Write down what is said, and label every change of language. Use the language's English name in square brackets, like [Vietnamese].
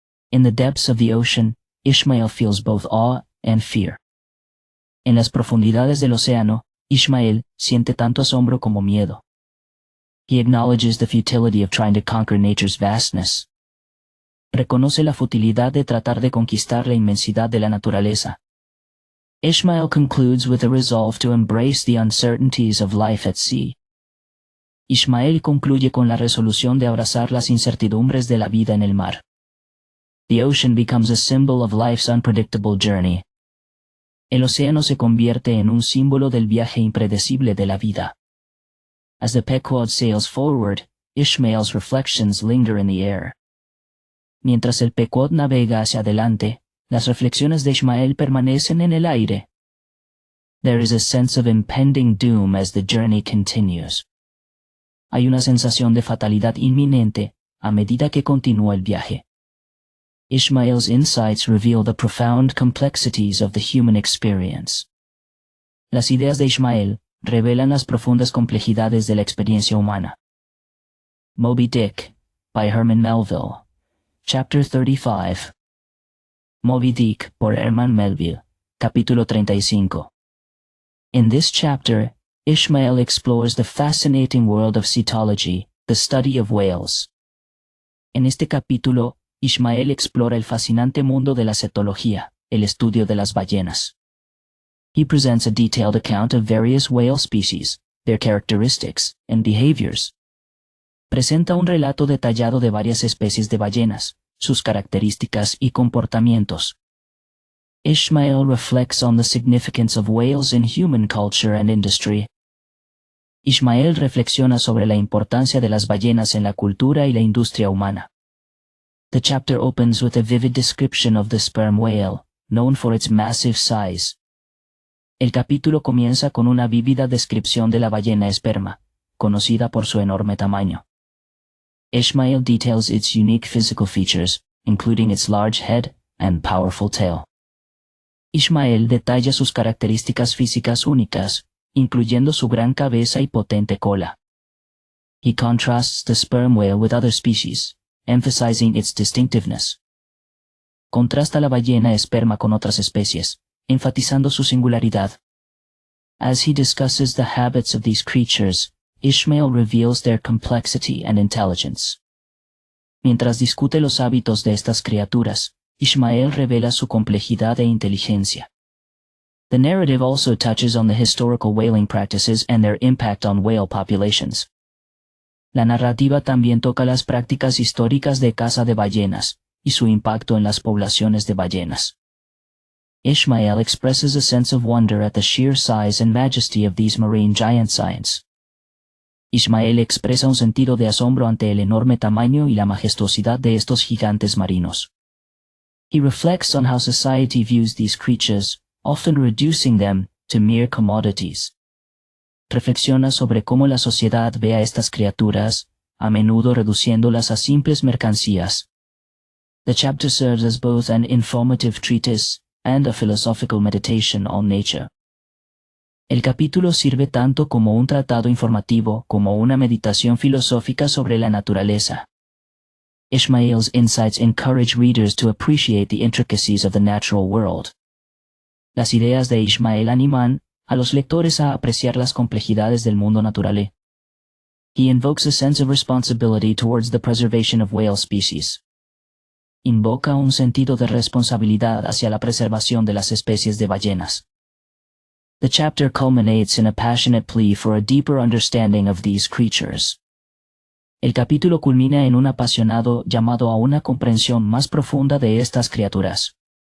[English] In the depths of the ocean, Ishmael feels both awe and fear. [Spanish] En las profundidades del océano, Ishmael siente tanto asombro como miedo. [English] He acknowledges the futility of trying to conquer nature's vastness. [Spanish] Reconoce la futilidad de tratar de conquistar la inmensidad de la naturaleza. [English] Ishmael concludes with a resolve to embrace the uncertainties of life at sea. [Spanish] Ishmael concluye con la resolución de abrazar las incertidumbres de la vida en el mar. [English] The ocean becomes a symbol of life's unpredictable journey. [Spanish] El océano se convierte en un símbolo del viaje impredecible de la vida. [English] As the Pequod sails forward, Ishmael's reflections linger in the air. [Spanish] Mientras el Pequod navega hacia adelante, las reflexiones de Ishmael permanecen en el aire. [English] There is a sense of impending doom as the journey continues. [Spanish] Hay una sensación de fatalidad inminente a medida que continúa el viaje. [English] Ishmael's insights reveal the profound complexities of the human experience. [Spanish] Las ideas de Ishmael revelan las profundas complejidades de la experiencia humana. [English] Moby Dick, by Herman Melville. Chapter 35. [Spanish] Moby Dick, por Herman Melville. Capítulo 35. [English] In this chapter, Ishmael explores the fascinating world of cetology, the study of whales. [Spanish] En este capítulo, Ishmael explora el fascinante mundo de la cetología, el estudio de las ballenas. [English] He presents a detailed account of various whale species, their characteristics and behaviors. [Spanish] Presenta un relato detallado de varias especies de ballenas, sus características y comportamientos. [English] Ishmael reflects on the significance of whales in human culture and industry. [Spanish] Ishmael reflexiona sobre la importancia de las ballenas en la cultura y la industria humana. [English] The chapter opens with a vivid description of the sperm whale, known for its massive size. [Spanish] El capítulo comienza con una vívida descripción de la ballena esperma, conocida por su enorme tamaño. [English] Ishmael details its unique physical features, including its large head and powerful tail. [Spanish] Ishmael detalla sus características físicas únicas, incluyendo su gran cabeza y potente cola. [English] He contrasts the sperm whale with other species, emphasizing its distinctiveness. [Spanish] Contrasta la ballena esperma con otras especies, enfatizando su singularidad. [English] As he discusses the habits of these creatures, Ishmael reveals their complexity and intelligence. [Spanish] Mientras discute los hábitos de estas criaturas, Ishmael revela su complejidad e inteligencia. [English] The narrative also touches on the historical whaling practices and their impact on whale populations. [Spanish] La narrativa también toca las prácticas históricas de caza de ballenas y su impacto en las poblaciones de ballenas. [English] Ishmael expresses a sense of wonder at the sheer size and majesty of these marine giant giants. [Spanish] Ishmael expresa un sentido de asombro ante el enorme tamaño y la majestuosidad de estos gigantes marinos. [English] He reflects on how society views these creatures, often reducing them to mere commodities. [Spanish] Reflexiona sobre cómo la sociedad ve a estas criaturas, a menudo reduciéndolas a simples mercancías. [English] The chapter serves as both an informative treatise and a philosophical meditation on nature. [Spanish] El capítulo sirve tanto como un tratado informativo como una meditación filosófica sobre la naturaleza. [English] Ishmael's insights encourage readers to appreciate the intricacies of the natural world. [Spanish] Las ideas de Ishmael animan a los lectores a apreciar las complejidades del mundo natural. [English] He invokes a sense of responsibility towards the preservation of whale species. [Spanish] Invoca un sentido de responsabilidad hacia la preservación de las especies de ballenas. [English] The chapter culminates in a passionate plea for a deeper understanding of these creatures. [Spanish] El capítulo culmina en un apasionado llamado a una comprensión más profunda de estas criaturas.